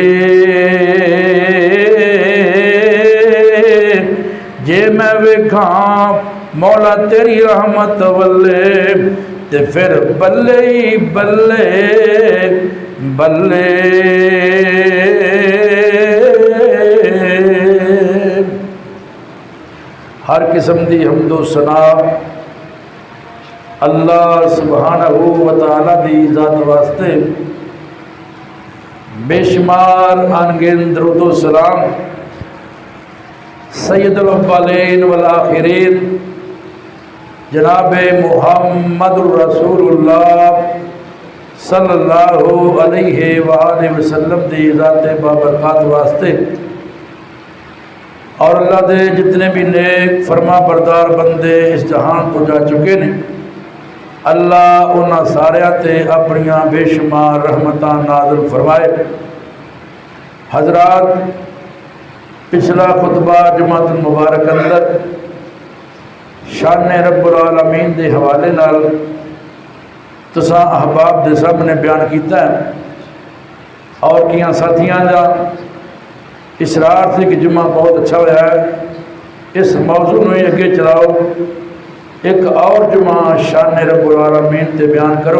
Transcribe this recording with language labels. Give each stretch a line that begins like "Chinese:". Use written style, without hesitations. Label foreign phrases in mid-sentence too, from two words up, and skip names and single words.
Punjabi: جے میں ویکھاں مولا تیری رحمت ولّے تے فیر بلے ہی بلے بلے. ہر قسم دی حمد و ثنا اللہ
Arabic: سبحانه وتعالى
Punjabi: دی ذات واسطے بے شمار ان گنت درود و سلام
Arabic: سيد الأولين والآخرين
Punjabi: جناب
Arabic: محمد رسول الله صلى الله عليه وآله وسلم
Punjabi: دی ذات بابرکت واسطے اور اللہ دے جتنے بھی نیک فرماں بردار بندے اس جہان کو جا چکے نیں اللہ انہاں ساریاں تے اپنیاں بے شمار رحمتاں نازل فرمائے. حضرات، پچھلا خطبہ جمعۃ المبارک اندر شان
Arabic: رب العالمين
Punjabi: کے حوالے نال تساں احباب دے سامنے بیان کیا ہے اور کیا ساتھیوں کا اصرار سے کہ جمعہ بہت اچھا ہویا ہے، اس موضوع میں اگے چلاؤ، ایک اور جمعہ شان
Arabic: رب العالمين
Punjabi: تے بیان کرو.